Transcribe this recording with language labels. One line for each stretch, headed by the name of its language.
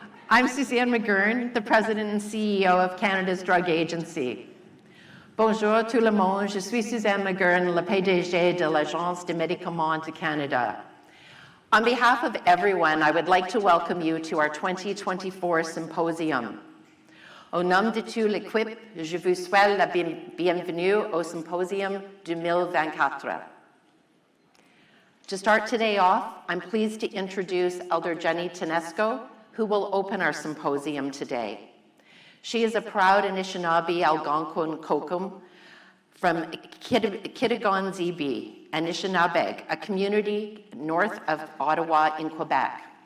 English: I'm Suzanne McGurn, the President and CEO of Canada's Drug Agency.
French: Bonjour tout le monde, je suis Suzanne McGurn, la PDG de l'Agence des Médicaments du Canada.
English: On behalf of everyone, I would like to welcome you to our 2024 Symposium.
French: Au nom de toute l'équipe, je vous souhaite la bienvenue au Symposium 2024.
English: To start today off, I'm pleased to introduce Elder Jenny Tedesco, who will open our symposium today. She is a proud Anishinaabe Algonquin Kokum from Kitigan-Zibi, Anishinaabe, a community north of Ottawa in Quebec.